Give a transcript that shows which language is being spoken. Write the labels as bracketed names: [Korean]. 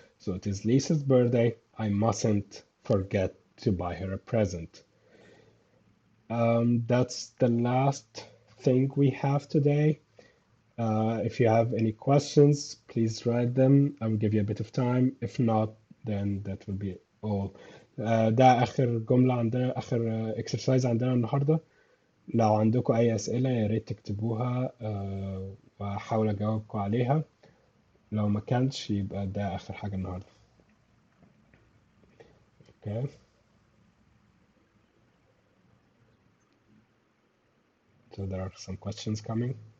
[English] So it is Lisa's birthday. I mustn't forget to buy her a present. That's the last thing we have today. If you have any questions, please write them. I will give you a bit of time. If not, then that will be all. [Arabic] ده آخر جملة عندنا، آخر exercise عندنا النهاردة. لو عندكم أي أسئلة يا ريت تكتبوها وأحاول أجاوبكم عليها. لو ما كانش يبقى ده آخر حاجة النهاردة. [English] Okay, so there are some questions coming.